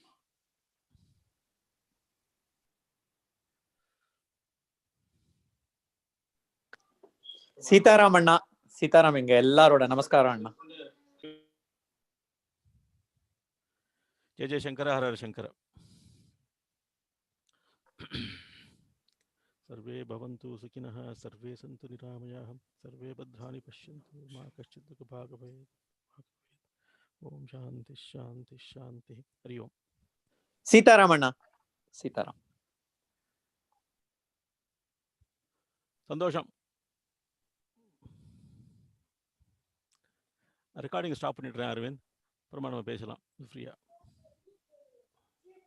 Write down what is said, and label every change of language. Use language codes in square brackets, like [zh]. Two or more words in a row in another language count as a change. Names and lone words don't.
[ta] சீதாராம் அண்ணா, சீதாராம் எங்க எல்லாரோட நமஸ்காரம் அண்ணா. [sa] जय जय शङ्कर, हर हर शङ्कर. सर्वे भवन्तु सुखिनः, सर्वे सन्तु निरामयाः, सर्वे भद्राणि पश्यन्तु, मा कश्चित् दुःखभाग् भवेत्. ओम शांति शांति शांति. हरि ओम. [ta] சீதாராம் அண்ணா, சீதாராம். சந்தோஷம். [en] recording stop [ta] பண்ணிடுறேன் அரவிந்த், அப்புறமா நம்ம பேசலாம் ஃப்ரீயா.